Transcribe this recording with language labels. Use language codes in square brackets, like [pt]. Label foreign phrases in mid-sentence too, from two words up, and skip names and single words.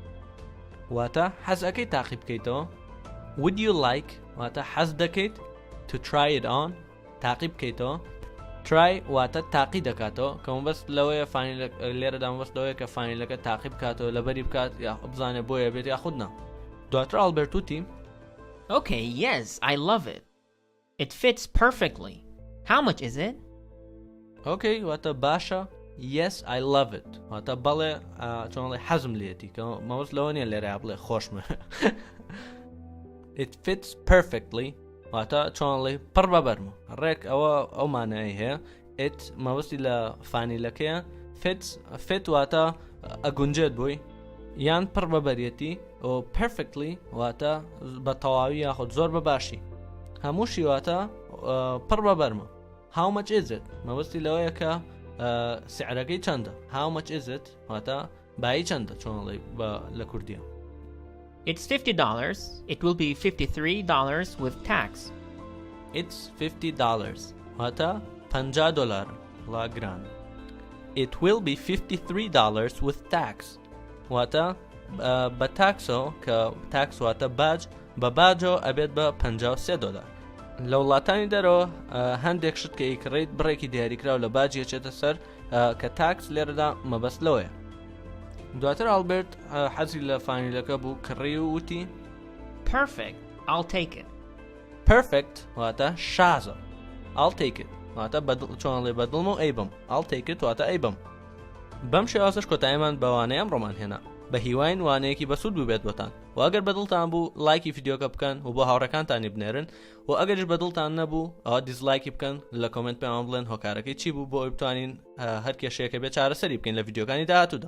[ckb] واتە حەز ئەەکەی تاقی بکەیتەوە. [en] Would you like [ckb] واتە حەز دەکەیت [en] to try it on [ckb] تاقی بکەیتەوە. try واتە تاقی دەکاتەوە کە مەبەست لەوەیە لێرەدا مەبەست لەوەیە کە فانیلەکە تاقی بکاتەوە لەبەری بکات یا بزانێ بۆیە بێت یاخودنا. دواتر ئەلبەرت وتی [en] Okay, yes, I love it. It fits perfectly. How much is it? [ckb] Okay واتە باشە. [en] Yes, I love it [ckb] واتە بەڵێ چۆنڵێ حەزم لێتی کە مەوەست لەوە نیە لێرە بڵێ خۆشمە. [en] It fits perfectly [ckb] واتە چۆنڵێ پڕ بەبەرمە. ڕێک ئەو مانایی هەیە. It مەوەستی لە فانیلەکەیە. fit واتە ئەگونجێت بووی یان پڕ بەبەرێتی و perfectly واتە بە تەواوی یاخود زۆر بەباشی. هەمووشی واتە پڕ بەبەرمە. [en] How much is it? [ckb] مەوەستی لەوەیە کە سعرەکەی چەندە. [en] How much is it? [ckb] واتە بایی چەندە چۆنڵێ لە کوردیە. [en] It's $50. It will be $53 with tax. [ckb] It's $50 واتە $50 لا گران. [en] It will be $53 with tax. [ckb] واتە بە تاکسەوە کە تاکس واتە باج بە باجەوە ئەبێت بە $53. لە وڵاتانی دەرەوە هەندێک شت کە ئیکڕیت بڕێکی دیاریکراو لە باجی ئەچێتە سەر کە تاکس لێرەدا مەبەست لەوەیە. دواتر ئالبرت حەزی لە فانیلەکە بوو کڕی و وتی [en] Perfect. I'll take it. [ckb] Perfect واتە شازە. [en] I'll take it [ckb] واتە چۆن لێ بەدڵم و ئەیبم. [en] I'll take it [ckb] واتە ئەیبم. بەم شێوازش کۆتاییمان بەوانەیە ئەمڕۆمان هێنا. بە هیوایەین وانەیەکی بەسوود ببێت بۆتان. و ئەگەر بەدڵتان بوو لایکی ڤیدیۆکە بکەن و بۆ هاوڕەکانتانی بنێرن و ئەگەریش بەدڵتان نەبوو ئەوە دیزلایکی بکەن لە کۆمنت پێمان بڵێن هۆکارەکەی چی بوو بۆ ئەوی بتوانین هەر کێشەیەکە بێت چارەسەری بکەین لە ڤیدیۆکانی داهاتوودا.